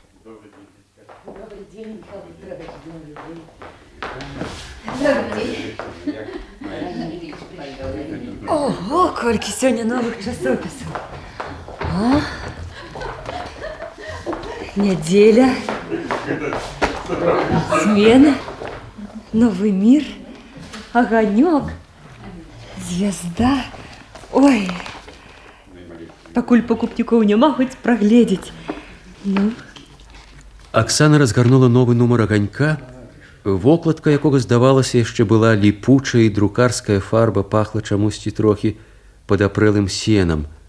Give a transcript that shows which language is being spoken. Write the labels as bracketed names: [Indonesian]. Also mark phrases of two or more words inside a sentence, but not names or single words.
[Belarusian] Ого, колькі сёння новых часопісаў. А? Нядзеля. Смена. Новый мир. Огонек. Звезда. Ой. Пакуль пакупнікоў няма, хоць прагледзець. Ну. Аксана разгарнула новы нумар аганька, вокладка якога, здавалася, яшчэ была ліпучая, і друкарская фарба пахла чамусьці трохі падапрэлым сенам.